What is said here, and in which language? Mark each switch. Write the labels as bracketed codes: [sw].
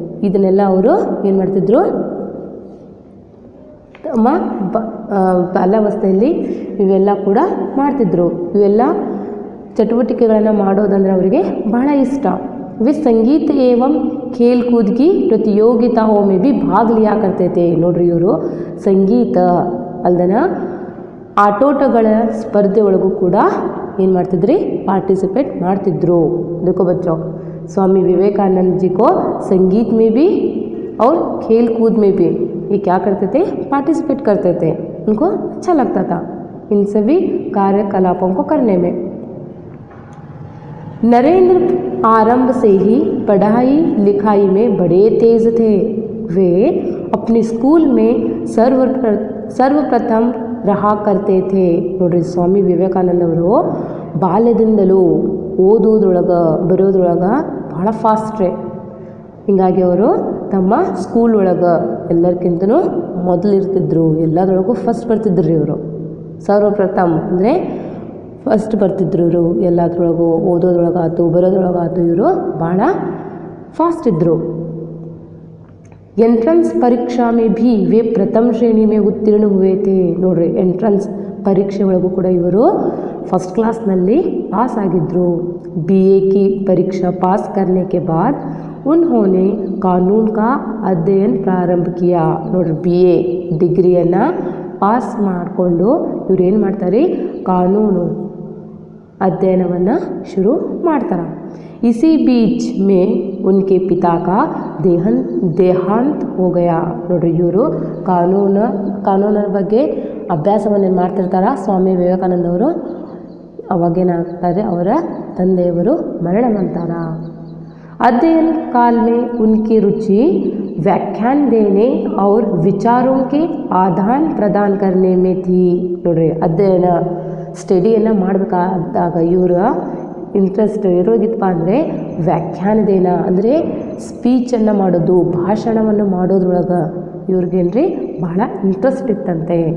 [kn] ಇದನ್ನೆಲ್ಲ ಅವರು ಏನು ಮಾಡ್ತಿದ್ರು, ತಮ್ಮ ಬಾಲ್ಯಾವಸ್ಥೆಯಲ್ಲಿ ಇವೆಲ್ಲ ಕೂಡ ಮಾಡ್ತಿದ್ರು. ಇವೆಲ್ಲ ಚಟುವಟಿಕೆಗಳನ್ನು ಮಾಡೋದಂದ್ರೆ ಅವರಿಗೆ ಬಹಳ ಇಷ್ಟ. [hi] वे संगीत एवं खेल कूद की प्रतियोगिताओं में भी भाग लिया करते थे. [kn] ನೋಡ್ರಿ, ಇವರು ಸಂಗೀತ ಅಲ್ದನ ಆಟೋಟಗಳ ಸ್ಪರ್ಧೆ ಒಳಗೂ ಕೂಡ ಏನು ಮಾಡ್ತಿದ್ರಿ, ಪಾರ್ಟಿಸಿಪೇಟ್ ಮಾಡ್ತಿದ್ರು. [hi] देखो बच्चों, स्वामी विवेकानंद जी को संगीत में भी और खेल कूद में भी ये क्या करते थे, पार्टिसिपेट करते थे. उनको अच्छा लगता था इन सभी कार्यकलापों को करने में. नरेंद्र आरंभ से ही पढ़ाई लिखाई में बड़े तेज थे. वे अपने स्कूल में सर्वप्रथम रहा करते थे. [kn] ನೋಡ್ರಿ, ಸ್ವಾಮಿ ವಿವೇಕಾನಂದ ಅವರು ಬಾಲ್ಯದಿಂದಲೂ ಓದೋದ್ರೊಳಗೆ ಬರೆಯೋದ್ರೊಳಗೆ ಭಾಳ ಫಾಸ್ಟ್ರೇ. ಹೀಗಾಗಿ ಅವರು ತಮ್ಮ ಸ್ಕೂಲ್ ಒಳಗೆ ಎಲ್ಲರಿಗಿಂತನೂ ಮೊದಲಿರ್ತಿದ್ರು, ಎಲ್ಲದರೊಳಗೂ ಫಸ್ಟ್ ಬರ್ತಿದ್ರು ಇವರು. ಸರ್ವಪ್ರಥಮ ಅಂದರೆ ಫಸ್ಟ್ ಬರ್ತಿದ್ರು ಇವರು. ಎಲ್ಲದ್ರೊಳಗೂ ಓದೋದ್ರೊಳಗಾಯ್ತು, ಬರೋದ್ರೊಳಗಾಯ್ತು, ಇವರು ಭಾಳ ಫಾಸ್ಟ್ ಇದ್ದರು. [hi] ಎಂಟ್ರೆನ್ಸ್ ಪರೀಕ್ಷಾ ಮೇ ಭೀ ವೇ ಪ್ರಥಮ ಶ್ರೇಣಿ ಮೇ ಉತ್ತೀರ್ಣ ಹುए थे. [kn] ನೋಡ್ರಿ, ಎಂಟ್ರೆನ್ಸ್ ಪರೀಕ್ಷೆ ಒಳಗೂ ಕೂಡ ಇವರು ಫಸ್ಟ್ ಕ್ಲಾಸ್ನಲ್ಲಿ ಪಾಸ್ ಆಗಿದ್ದರು. [hi] BA की परीक्षा पास करने के बाद उन्होंने कानून का अध्ययन प्रारंभ किया. [kn] ನೋಡ್ರಿ, BA ಡಿಗ್ರಿಯನ್ನು ಪಾಸ್ ಮಾಡಿಕೊಂಡು ಇವ್ರು ಏನು ಮಾಡ್ತಾರೆ, ಕಾನೂನು ಅಧ್ಯಯನವನ್ನು ಶುರು ಮಾಡ್ತಾರೆ. [hi] इसी बीच में उनके पिता का देहांत हो गया. [kn] ನೋಡ್ರಿ, ಇವರು ಕಾನೂನರ ಬಗ್ಗೆ ಅಭ್ಯಾಸವನ್ನು ಮಾಡ್ತಿರ್ತಾರೆ ಸ್ವಾಮಿ ವಿವೇಕಾನಂದ ಅವರು. ಅವಾಗೇನಾಗ್ತಾರೆ, ಅವರ ತಂದೆಯವರು ಮರಣ ಹೊಂತಾರ. [hi] अध्ययन काल में उनकी रुचि व्याख्यान देने और विचारों के आदान प्रदान करने में थी. [kn] ನೋಡ್ರಿ, ಅಧ್ಯಯನ ಸ್ಟಡಿಯನ್ನು ಮಾಡಬೇಕಾದಾಗ ಇವರ ಇಂಟ್ರೆಸ್ಟ್ ಇರೋದಿಪ್ಪ ಅಂದರೆ ವ್ಯಾಖ್ಯಾನದೇನ ಅಂದರೆ ಸ್ಪೀಚನ್ನು ಮಾಡೋದು, ಭಾಷಣವನ್ನು ಮಾಡೋದ್ರೊಳಗೆ ಇವ್ರಿಗೇನ್ರಿ ಬಹಳ ಇಂಟ್ರೆಸ್ಟ್ ಇತ್ತಂತೆ.